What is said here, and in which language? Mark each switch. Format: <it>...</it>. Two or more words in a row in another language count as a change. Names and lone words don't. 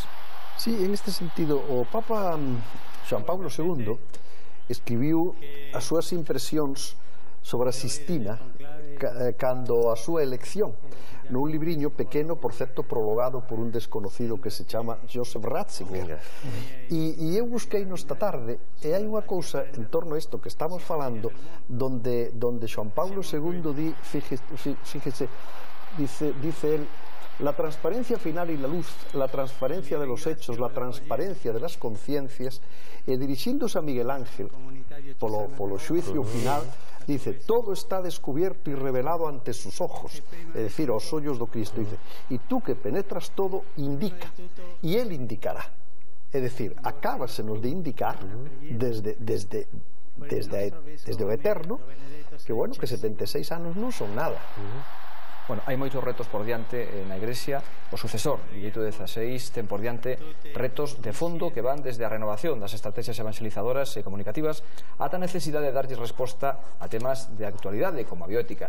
<gl>Sí, en este sentido, o Papa Xoán Paulo II escribiu as súas impresións sobre a Sistina cando a súa elección nun libriño pequeno, por certo, prologado por un desconocido que se chama Joseph Ratzinger. E eu busquei esta tarde e hai unha cousa en torno a isto que estamos falando donde Xoán Paulo II di,</gl> <es>fíjese, dice él: la transparencia final y la luz, la transparencia de los hechos, la transparencia de las conciencias,</es> <gl>e dirixíndose a Miguel Ángel polo xuicio final,</gl> <es>dice: todo está descubierto y revelado ante sus ojos,</es> <gl>é dicir, aos ollos do Cristo.</gl> <es>Dice: y tú que penetras todo, indica, y él indicará.</es> <gl>É dicir, acábasenos de indicar desde o eterno que, bueno, que 76 anos non son nada. Bueno, hai moitos retos por diante na Igrexa. O sucesor, Bieito XVI, ten por diante retos de fondo que van desde a renovación das estrategias evangelizadoras e comunicativas ata a necesidade de darlles resposta a temas de actualidade como a bioética.</gl>